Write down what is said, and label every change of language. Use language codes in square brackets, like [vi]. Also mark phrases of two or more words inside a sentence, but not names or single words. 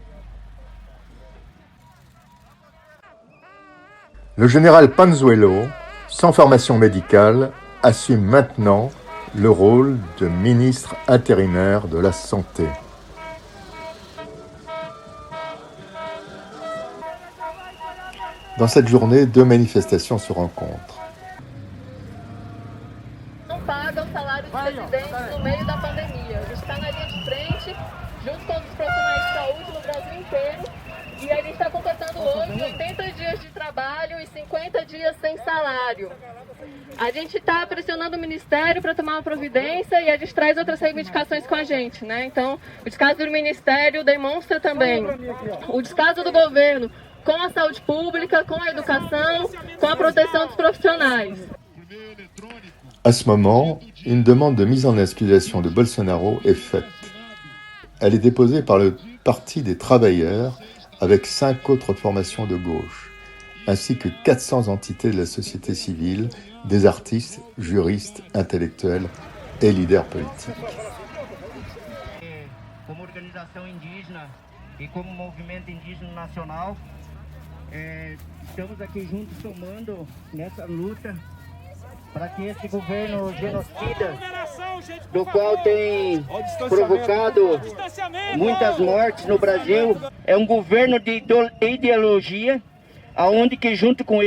[fr] Le général Pazuello, sans formation médicale, assume maintenant le rôle de ministre intérimaire de la Santé. Dans cette journée, 2 manifestations se rencontrent. [pt] Não pagam salário de presidente no meio da pandemia. A gente está na linha de frente, junto com os profissionais de saúde no Brasil inteiro, e a gente está completando hoje 80 dias de trabalho e 50 dias sem salário. A gente está pressionando o Ministério para tomar uma providência e a gente traz outras reivindicações com a gente, né? Então, o descaso do Ministério demonstra também o descaso do governo com a saúde pública, com a educação, com a proteção dos profissionais. [fr] À ce moment, une demande de mise en accusation de Bolsonaro est faite. Elle est déposée par le Parti des travailleurs avec 5 autres formations de gauche, ainsi que 400 entités de la société civile, des artistes, juristes, intellectuels et leaders politiques. [pt] Como organização indígena e como movimento indígena nacional, estamos aqui juntos somando nessa luta para que esse governo genocida, do qual tem provocado muitas mortes no Brasil, é um governo de ideologia, aonde que junto com